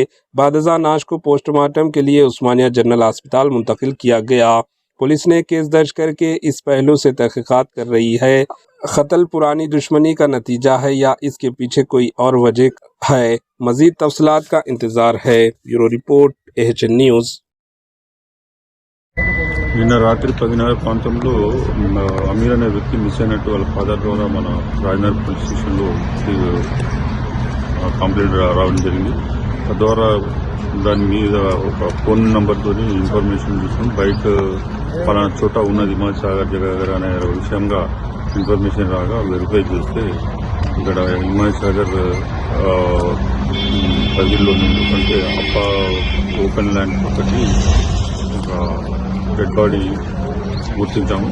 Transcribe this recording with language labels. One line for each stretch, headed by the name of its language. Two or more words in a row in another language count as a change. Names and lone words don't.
Urdu: بعد ازاں نعش کو پوسٹ مارٹم کے لیے عثمانیہ جنرل ہسپتال منتقل کیا گیا۔ پولیس نے کیس درج کر کے اس پہلو سے تحقیقات کر رہی ہے۔ قتل پرانی دشمنی کا نتیجہ ہے یا اس کے پیچھے کوئی اور وجہ ہے؟ مزید تفصیلات کا انتظار ہے۔ بیورو رپورٹ AHN نیوز۔
Telugu: నిన్న రాత్రి 10:19 అమీర్ అనే వ్యక్తి మిస్ అయినట్టు వాళ్ళ ఫాదర్ ద్వారా మన రాజనగర్
English: police stationlo complaint
Telugu: రావడం జరిగింది. తద్వారా దాని మీద ఒక
English: phone numbertho information
Telugu: తీసుకుని బైక్ పలానా చోట ఉన్నది హిమాయత్ సాగర్ దగ్గర అనే విషయంగా ఇన్ఫర్మేషన్ రాగా వెరిఫై చేస్తే ఇక్కడ హిమాయత్ సాగర్ పరిధిలో అంటే అప్ప
English: open land
Telugu: ఒకటి ఒక
English: dead body
Telugu: గుర్తించాము.